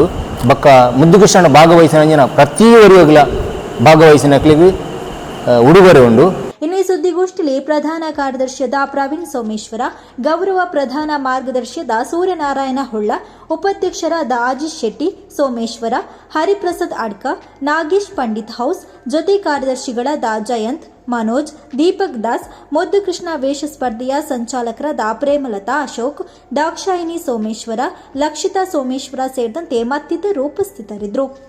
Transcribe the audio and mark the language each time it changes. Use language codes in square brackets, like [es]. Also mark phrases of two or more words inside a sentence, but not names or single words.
[tcy] ಬೊಕ್ಕ ಮುದ್ದು ಕೃಷ್ಣನ ಭಾಗವಹಿಸಿನ ಪ್ರತಿಯೊಬ್ಬರಿಗಳ ಭಾಗವಹಿಸಿನಕ್ಲಿಗೆ ಉಡುಗೊರೆ ಉಂಡು. [kn] ಇನ್ನು ಈ ಸುದ್ದಿಗೋಷ್ಠಿಯಲ್ಲಿ ಪ್ರಧಾನ ಕಾರ್ಯದರ್ಶಿಯಾದ ಪ್ರವೀಣ್ ಸೋಮೇಶ್ವರ, ಗೌರವ ಪ್ರಧಾನ ಮಾರ್ಗದರ್ಶಿಯಾದ ಸೂರ್ಯನಾರಾಯಣ ಹೊಳ್ಳ, ಉಪಾಧ್ಯಕ್ಷರಾದ ಆಜೀಶ್ ಶೆಟ್ಟಿ ಸೋಮೇಶ್ವರ, ಹರಿಪ್ರಸಾದ್ ಅಡ್ಕ, ನಾಗೇಶ್ ಪಂಡಿತ್ ಹೌಸ್, ಜೊತೆ ಕಾರ್ಯದರ್ಶಿಗಳಾದ ಜಯಂತ್, ಮನೋಜ್, ದೀಪಕ್ ದಾಸ್, ಮುದ್ದು ಕೃಷ್ಣ ವೇಷ ಸ್ಪರ್ಧೆಯ ಸಂಚಾಲಕರಾದ ಪ್ರೇಮಲತಾ ಅಶೋಕ್, ದಾಕ್ಷಾಯಿನಿ ಸೋಮೇಶ್ವರ, ಲಕ್ಷಿತಾ ಸೋಮೇಶ್ವರ ಸೇರಿದಂತೆ ಮತ್ತಿತರರು ಉಪಸ್ಥಿತರಿದ್ದರು.